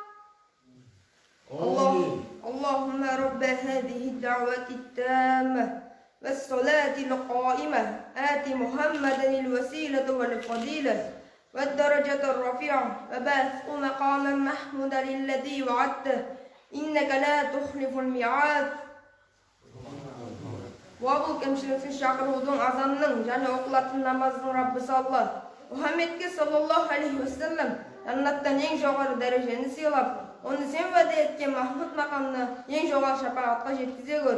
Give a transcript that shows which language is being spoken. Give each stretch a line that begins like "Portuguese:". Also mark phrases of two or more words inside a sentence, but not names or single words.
Arabic: اللهم رب هذه الدعوة التامة والصلاة القائمة آت محمدا الوسيلة والفضيلة والدرجة الرفيعة وبعثه مقاما محمودا الذي وعدته إنك لا تخلف الميعاد.
Kazakh: Ва бұл кемшіліксіз шақырудың, азанның және оқылатын намаздың Раббысы Алла Мұхаммедке
Arabic: صلى الله عليه وسلم
Kazakh: жәннаттан ең жоғары дәрежені сыйлап, оны сен уәде еткен Махмуд мақамына ең жоғары шапағатқа жеткізе көр.